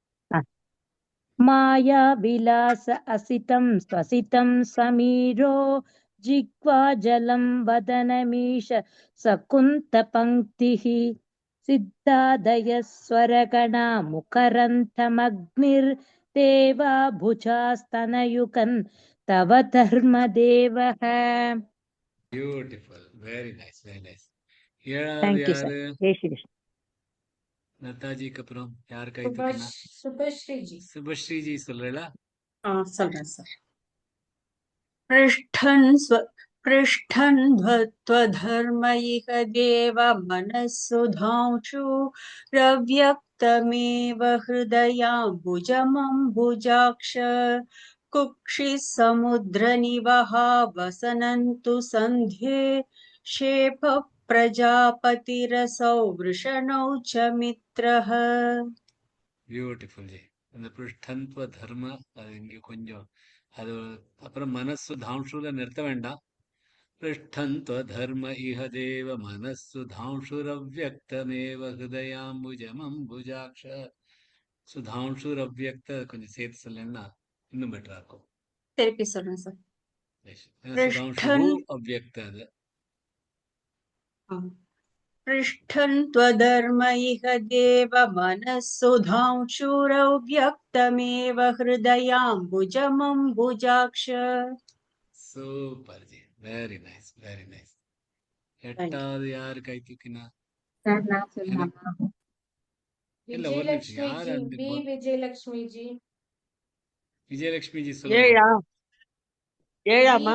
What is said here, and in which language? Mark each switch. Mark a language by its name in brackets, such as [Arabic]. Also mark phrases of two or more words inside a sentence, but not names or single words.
[Sanskrit] माया विलास असितं स्वसितं समीरो जिह्वा जलं वदनमीश शकुन्त पङ्क्तिः सिद्धादय स्वरगणा मुखरन्ध्रमग्निर् देवा भुजास्तनयुगं तव धर्म देवः. [English] beautiful, very nice, very nice. [Tamil] ஏழாவது [English] thank you [Tamil] யாரு? சார். [Hindi] जय श्री कृष्णा. [Tamil] லதாஜிக்கு அப்புறம் யார் கை தூக்கினா? சுபஸ்ரீஜி. சுபஸ்ரீஜி சொல்றீங்களா? சொல்றேன் சார். [Sanskrit] पृष्ठन् ध्वत्वधर्म इह देव मनस्सुधांशु रव्यक्तमेव हृदयाम्बुजमम्बुजाक्ष कुक्षिः समुद्रनिवहा वसनन्तु सन्ध्ये शेफ प्रजापतिरसौ वृषणौ च मित्रः. [English] beautiful ji. [Tamil] அந்த [Sanskrit] पृष्ठन्त्व धर्म [Tamil] அது இங்க கொஞ்சம் அது அப்புறம் மனசு தாம்சுல நிறுத்த வேண்டாம். [Sanskrit] पृष्ठन्त्व धर्म इह देव मनसु धांशुरव्यक्तमेव हृदयाम्बुजमम्बुजाक्ष. [Tamil] சுதாம்சுரவ்யக்த கொஞ்சம் சேர்த்து சொல்லணும்னா இன்னும் பெட்டரா இருக்கும். திருப்பி சொல்றேன் சார். [Sanskrit] सुधांशु अव्यक्त [Tamil] அது. [Sanskrit] पृष्ठन् त्वधर्म इह देव मनस्सुधांशुरव्यक्तमेव हृदयाम्बुजमम्बुजाक्ष. [Tamil] சூப்பர் ஜி, [English] very nice, very nice. [Tamil] எட்டாவது யாரு கை தூக்கினா? இல்ல ஒரு நிமிஷம். யாரு? விஜயலட்சுமி ஜி. விஜயலட்சுமி ஜி சொல்லுங்க. ஏழாமா?